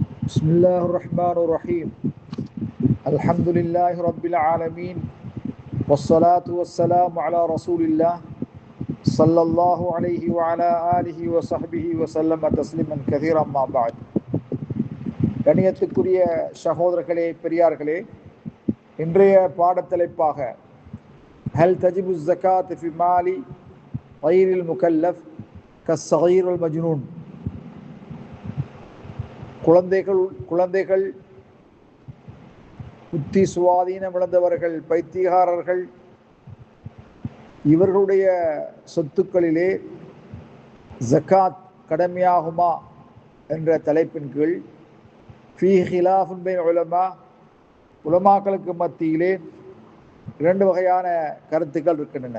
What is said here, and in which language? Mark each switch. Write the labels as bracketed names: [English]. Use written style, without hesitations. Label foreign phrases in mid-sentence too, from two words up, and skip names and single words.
[Arabic] بسم الله الرحمن الرحيم الحمد لله رب العالمين والصلاة والسلام على رسول الله صلى الله عليه وعلى آله وصحبه وسلم تسليما كثيرا ما بعد. [Tamil] கணியத்துக்குரிய சகோதரர்களே, பெரியார்களே, இன்றைய பாடத்தலைப்பாக [Arabic] هل تجب زكاة في مال غير المكلف كالصغير والمجنون. [Tamil] குழந்தைகள், புத்தி சுவாதீனம் இழந்தவர்கள், பைத்தியகாரர்கள், இவர்களுடைய சொத்துக்களிலே ஜக்காத் கடமையாகுமா என்ற தலைப்பின் கீழ் [Arabic] فيه خلاف بين [Tamil] உலமாக்களுக்கு மத்தியிலே இரண்டு வகையான கருத்துக்கள் இருக்கின்றன.